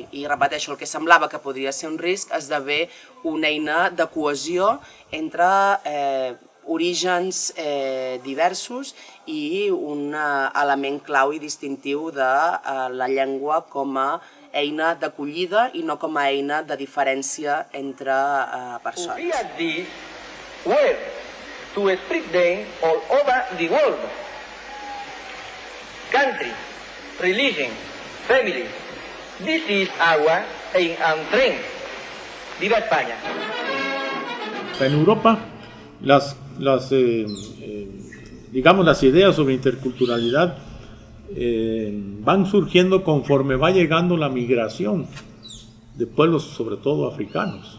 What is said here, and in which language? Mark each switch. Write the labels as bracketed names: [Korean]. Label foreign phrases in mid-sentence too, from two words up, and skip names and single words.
[Catalan] I repeteixo, el que semblava que podria ser un risc esdevé una eina de cohesió entre orígens diversos i un element clau i distintiu de la llengua com a eina d'acollida i no com a eina de diferència entre persones. [English] We are this word to spread them all over the world. Country, religion, family. This is our aim and strength. [Spanish] ¡Viva España! En Europa, las ideas sobre interculturalidad van surgiendo conforme va llegando la migración de pueblos, sobre todo africanos.